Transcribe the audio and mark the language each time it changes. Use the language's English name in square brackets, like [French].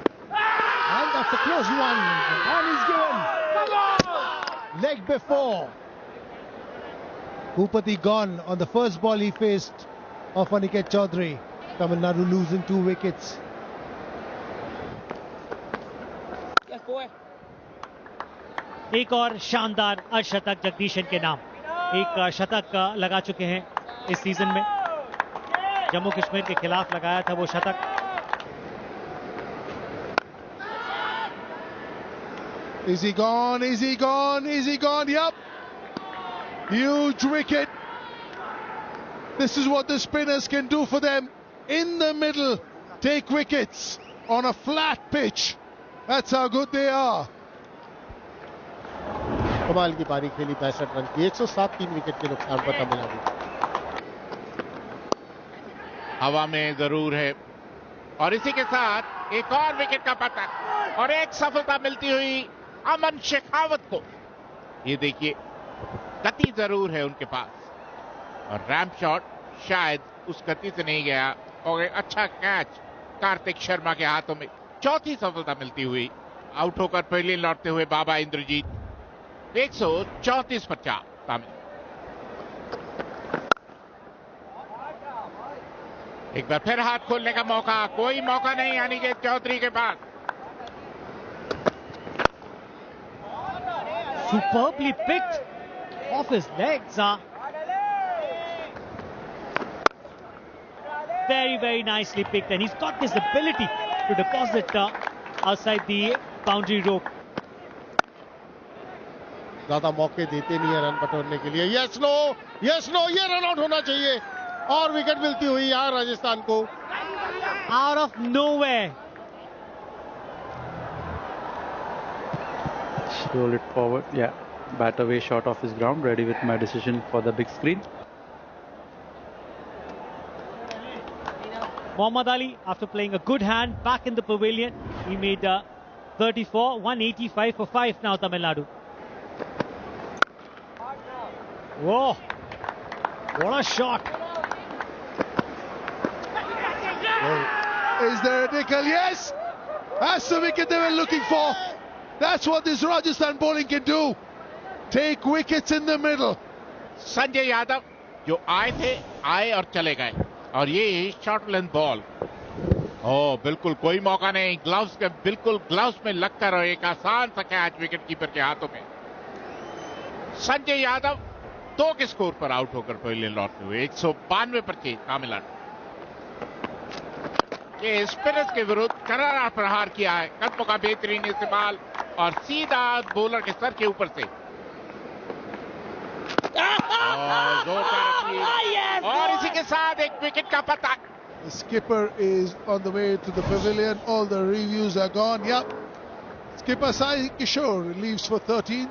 [English] And that's a close one. And he's given. Leg before. Bhupati gone on the first ball he faced of Aniket Chaudhary. Tamil Nadu losing 2 wickets. [Hindi] एक और शानदार अर्धशतक जगदीशन के नाम. एक शतक लगा चुके हैं इस सीजन में. जम्मू कश्मीर के खिलाफ लगाया था वो शतक. [English] Is he gone? Is he gone? Is he gone? Yep. Huge wicket. This is what the spinners can do for them. in the middle take wickets on a flat pitch. That's how good they are. [Hindi] कमाल की पारी खेली 65 run की, 107 3 wicket के नुकसान पर तमिलनाडु। हवा में जरूर है और इसी के साथ एक और विकेट का पतन और एक सफलता मिलती हुई अमन शेखावत को। ये देखिए, गति जरूर है उनके पास और रैंप शॉट शायद उस गति से नहीं गया और एक अच्छा कैच कार्तिक शर्मा के हाथों में। चौथी सफलता मिलती हुई, आउट होकर पहले लौटते हुए बाबा इंद्रजीत। 134 पर 4 तमिल। एक बार फिर हाथ खोलने का मौका, कोई मौका नहीं अनिकेत चौधरी के पास। [English] Superbly picked off his legs. Very, very nicely picked, and he's got this ability to deposit outside the boundary rope. [Hindi] ज्यादा मौके देते नहीं है रन बटोरने के लिए। [English] yes no, yes no, [Hindi] ये रन आउट होना चाहिए और विकेट मिलती हुई यहां राजस्थान को। [English] Out of nowhere. Roll it forward. Yeah. Bat away, shot off his ground. Ready with my decision for the big screen. Mohammad Ali, after playing a good hand back in the pavilion, he made 34, 185 for 5 now, Tamil Nadu. Whoa, what a shot. Is there a nickel? Yes! That's the wicket they were looking for. That's what this Rajasthan bowling can do. Take wickets in the middle. [Hindi] Sanjay Yadav जो आए और चले गए और ये short length ball. ओह, बिल्कुल कोई मौका नहीं, ग्लव्स के बिल्कुल ग्लव्स में लगकर और एक आसान सा कैच विकेट कीपर के हाथों में। संजय यादव 2 के स्कोर पर आउट होकर पहले लौटते हुए 192 पर 6 तमिलनाडु। ये स्पिनर्स के विरुद्ध करारा प्रहार किया है, कदमों का बेहतरीन इस्तेमाल और सीधा बॉलर के सर के ऊपर से जोरदार अपील और इसी के साथ एक विकेट का पतन। [English] The skipper is on the way to the pavilion. All the reviews are gone. Yep. Skipper Sai Kishore leaves for 13.